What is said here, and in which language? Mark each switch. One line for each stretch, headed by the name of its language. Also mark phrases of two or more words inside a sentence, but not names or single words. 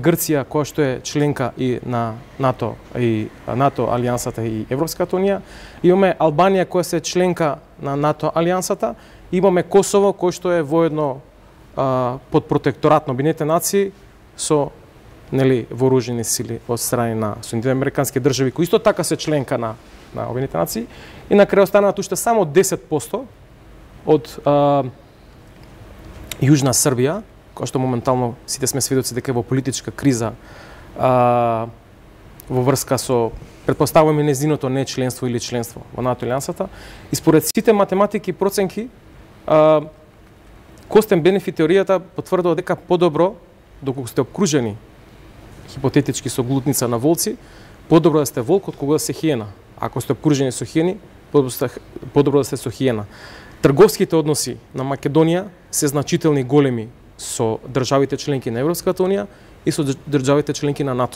Macedonian: Грција која што е членка и на НАТО алијансата и Европската унија, имаме Албанија која се членка на НАТО алијансата, имаме Косово кој што е воедно под протекторат на Обединетите нации со вооружени сили од страни на Соединетите американски држави, кои исто така се членка на Обединетите нации, и на крај останаат уште само 10% од Јужна Србија, која што моментално сите сме сведоци дека е во политичка криза во врска со, претпоставуваме, незиното не членство или членство во НАТО алијансата. И според сите математики и проценки,
English: cost and benefit
Macedonian: теоријата потврдува дека подобро, доколку сте обкружени хипотетички со глутница на волци, подобро да сте волк од кога да се хиена. Ако сте обкружени со хиени, подобро да сте со хиена. Трговските односи на Македонија се значителни големи со државите членки на Европската унија и со државите членки на НАТО.